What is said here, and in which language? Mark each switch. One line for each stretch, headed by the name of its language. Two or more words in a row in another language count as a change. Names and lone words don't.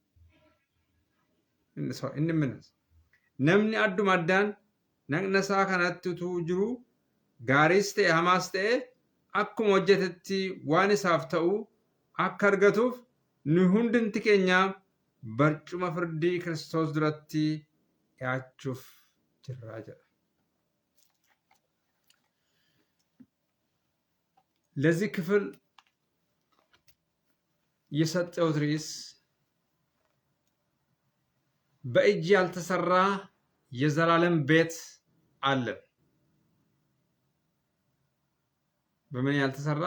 Oromo: Namni adduma addaan dhagna isaa kanatti utuu jiru gaariis ta'e hamaas ta'e akkuma hojjetetti waan isaaf ta'u akka argatuuf nu hundumti keenya barcuma firdii Kiristoos duratti dhiyaachuuf jirra jedha.
Amharic: ለዚህ ክፍል የሰጠሁት ርዕስ በእጅ ያልተሰራ የዘላለም ቤት አለን። በምን ያልተሰራ?